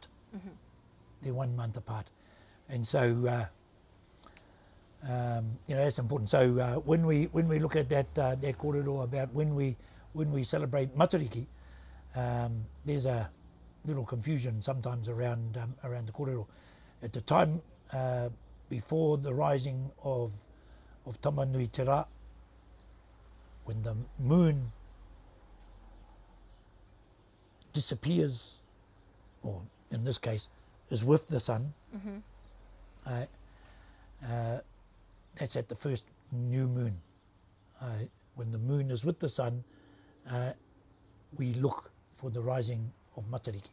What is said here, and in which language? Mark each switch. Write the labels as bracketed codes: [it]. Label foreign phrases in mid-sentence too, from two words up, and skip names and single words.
[en] They're 1 month apart, and so you know, that's important. So when we look at that kōrero about when we celebrate Matariki, there's a little confusion sometimes around the kōrero. At the time before the rising of of Tamanui te rā, when the moon disappears, or in this case, is with the sun, that's at the first new moon. When the moon is with the sun, we look for the rising of Matariki.